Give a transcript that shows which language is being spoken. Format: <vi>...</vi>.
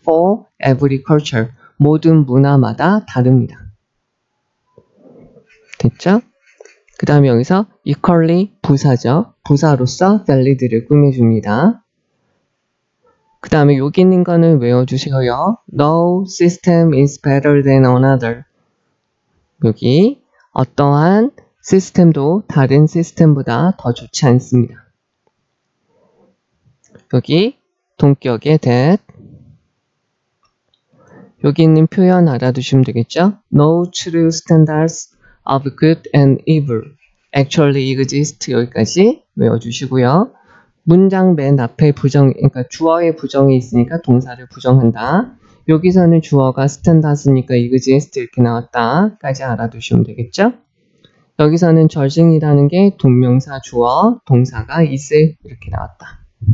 <en>For every culture.</en> <ko>모든 문화마다 다릅니다. 됐죠? 그 다음에 여기서 equally 부사죠. 부사로서 valid를 꾸며줍니다. 그 다음에 여기 있는 거는 외워주세요.</ko> <en>No system is better than another.</en> <ko>여기 어떠한 시스템도 다른 시스템보다 더 좋지 않습니다. 여기 동격의 that. 여기 있는 표현 알아두시면 되겠죠?</ko> <en>No true standards of good and evil actually exist.</en> <ko>여기까지 외워주시고요. 문장 맨 앞에 그러니까 주어의 부정이 있으니까 동사를 부정한다. 여기서는 주어가 standards니까 exist 이렇게 나왔다까지 알아두시면 되겠죠? 여기서는 절증이라는 게 동명사 주어, 동사가 is 이렇게 나왔다.</ko>